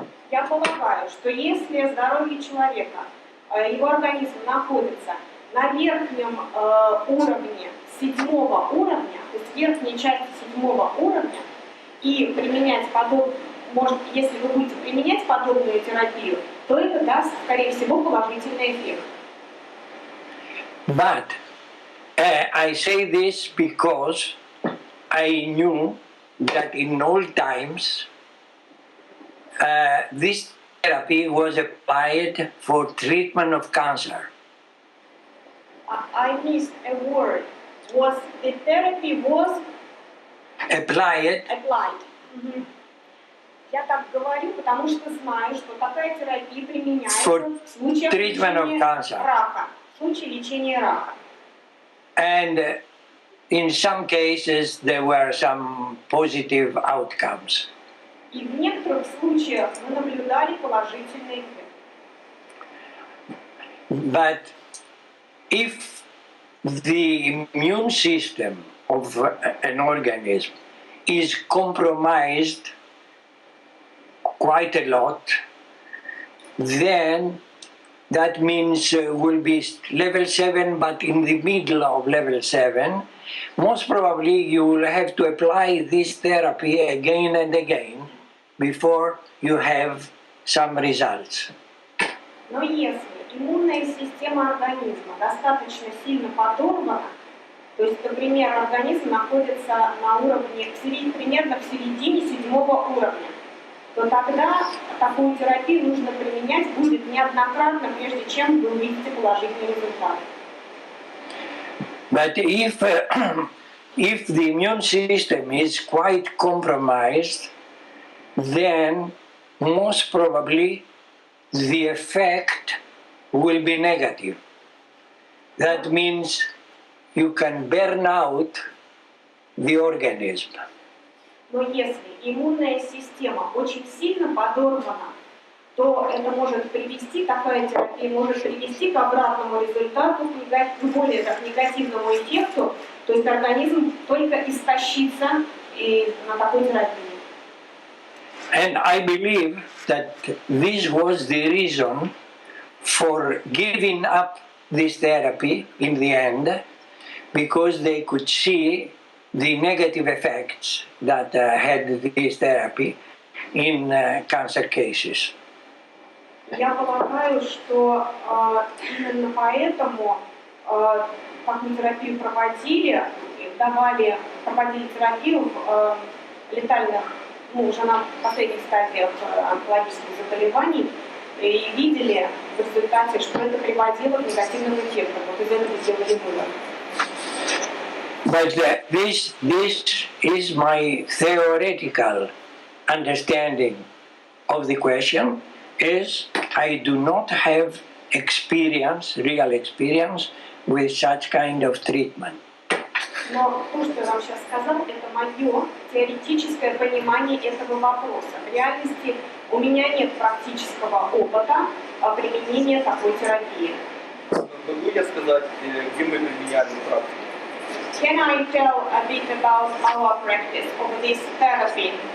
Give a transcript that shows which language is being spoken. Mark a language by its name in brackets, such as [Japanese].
[Russian] Я полагаю, что если здоровье человека, его организм находится на верхнем уровне, 7-го уровня, то есть верхней части 7-го уровня, и применять если вы будете применять подобную терапию, то это даст, скорее всего, положительный эффект. [English] But I say this because I knew that in old times this therapy was applied for treatment of cancer. I missed a word. The therapy was Applied applied. [Russian] Я так говорю, потому что знаю, что такая терапия применяется [English] for [Russian] в случае [English] treatment of cancer. [Russian] рака, в случае лечения рака. [English] And in some cases there were some positive outcomes. [Russian] И в некоторых случаях мы наблюдали положительный эффект. [English] But if the immune system of an organism is compromised quite a lot, then that means will be level 7, but in the middle of level 7, most probably you will have to apply this therapy again and again before you have some results. [Russian] Но если иммунная система организма достаточно сильно подорвана, то есть, например, организм находится на уровне примерно в середине 7-го уровня, то тогда такую терапию нужно применять будет неоднократно, прежде чем вы увидите положительный результат. [English] But if the immune system is quite compromised, then most probably the effect will be negative. That means you can burn out the organism. [Russian] Но если иммунная система очень сильно подорвана, то это может привести, такая терапия может привести к обратному результату, к более так, негативному эффекту, то есть организм только истощится и на такой терапии. [English] And I believe that this was the reason for giving up this therapy in the end, because they could see the negative effects that had this therapy in cancer cases. [Russian] Я полагаю, что именно поэтому, как мы терапию проводили, проводили терапию в летальных, уже на последних стадиях онкологических заболеваний, и видели в результате, что это приводило к негативным эффектам. Вот из этого сделали вывод. [English] But this is my theoretical understanding of the question. Is I do not have real experience with such kind of treatment. [Russian] Но то, что я вам сейчас сказал, это мое теоретическое понимание этого вопроса. В реальности у меня нет практического опыта применения такой терапии. Могу я сказать, где мы применяли практику? [English] Can I tell a bit about our practice of this therapy?